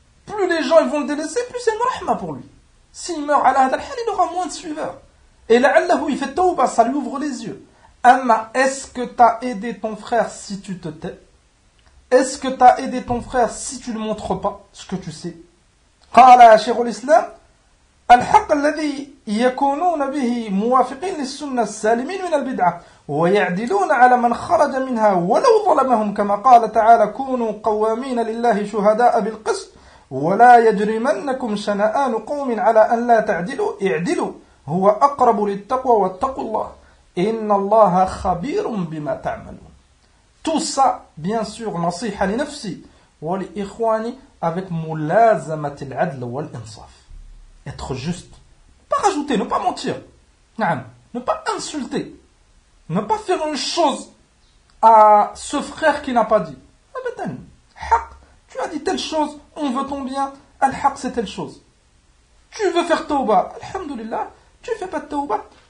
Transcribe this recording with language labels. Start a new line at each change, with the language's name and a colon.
French: Plus les gens ils vont le délaisser, plus c'est une rahma pour lui. S'il meurt
Arabic: ala hadha al-hal,
French: il aura moins de suiveurs. Et la'allahu, il fait tawba, ça lui ouvre les yeux. Amma, est-ce que t'as aidé ton frère si tu te tais? Est-ce que t'as aidé ton frère si tu ne montres pas ce que tu sais?
Arabic: Qala shaykh al-islam, الحق الذي يكونون به موافقين للسنة السالمين من البدعة ويعدلون على من خرج منها ولو ظلمهم كما قال تعالى كونوا قوامين لله شهداء بالقسط ولا يجرمنكم شنآن قوم على أن لا تعدلوا اعدلوا هو أقرب للتقوى واتقوا الله إن الله خبير بما تعملون
French: Tout ça, bien sûr,
Arabic: نصيحة لنفسي ولإخواني avec ملازمة العدل والإنصاف
French: Être juste. Ne pas rajouter, ne pas mentir. Ne pas insulter. Ne pas faire une chose à ce frère qui n'a pas dit. Haq, tu as dit telle chose, on veut ton bien. Al-Haq, c'est telle chose. Tu veux faire tawba. Alhamdulillah, tu ne fais pas de tawba.